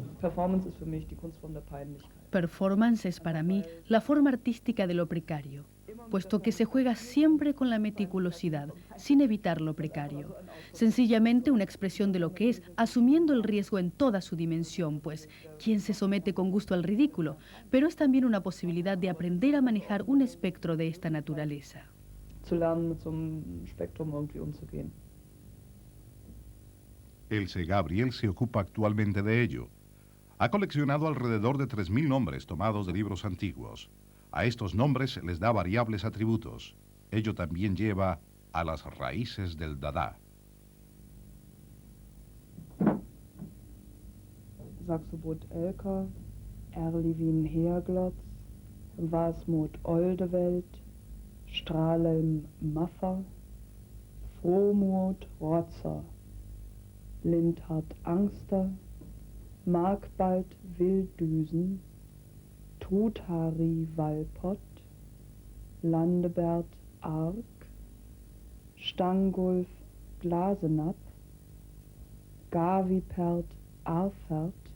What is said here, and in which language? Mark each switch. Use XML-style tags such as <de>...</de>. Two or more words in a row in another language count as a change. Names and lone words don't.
<de>Performance ist für mich die Kunstform der Peinlichkeit.</de> <es>Performance es para mí la forma artística de lo precario, puesto que se juega siempre con la meticulosidad, sin evitar lo precario. Sencillamente una expresión de lo que es, asumiendo el riesgo en toda su dimensión, pues ¿quién se somete con gusto al ridículo? Pero es también una posibilidad de aprender a manejar un espectro de esta naturaleza.</es> <de>Zu lernen, mit so einem Spektrum irgendwie umzugehen.</de> <es>Else Gabriel se ocupa actualmente de ello. Ha coleccionado alrededor de 3.000 nombres tomados de libros antiguos. A estos nombres les da variables atributos. Ello también lleva a las raíces del Dada. Saxobot Elker, Erlewin Herglotz, Wasmut Oldewelt, Strahlem Maffer, Frohmut Rotzer, Lindhard Angster, Markbald Wilddüsen, Truthari Walpott, Landebert Ark, Stangulf Glasenapp, Gavipert Arfert,</es>